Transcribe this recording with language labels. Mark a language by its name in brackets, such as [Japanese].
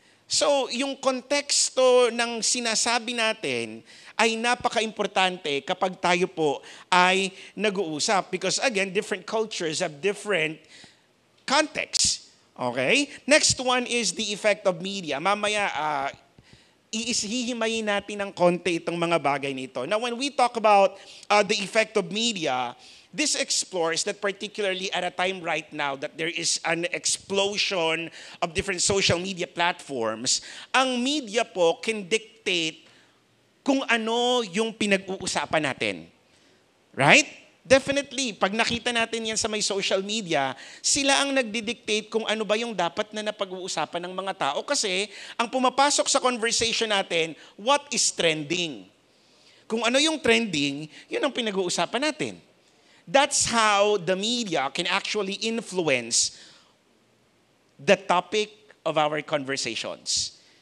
[Filipino] So, yung konteksto ng sinasabi natin ay napaka-importante kapag tayo po ay nag-uusap. [English] Because again, different cultures have different contexts. Okay? Next one is the effect of media. [Filipino] Mamaya, hihimayin natin ng konti itong mga bagay nito. [English] Now, when we talk about the effect of media, this explores that particularly at a time right now that there is an explosion of different social media platforms, ang media po can dictate [Filipino] kung ano yung pinag-uusapan natin. [English] Right? [Filipino] Definitely, pag nakita natin yan sa may social media, sila ang nagdidictate kung ano ba yung dapat na napag-uusapan ng mga tao kasi ang pumapasok sa conversation natin, [English] what is trending? [Filipino] Kung ano yung trending, yun ang pinag-uusapan natin. [English] That's how the media can actually influence the topic of our conversations.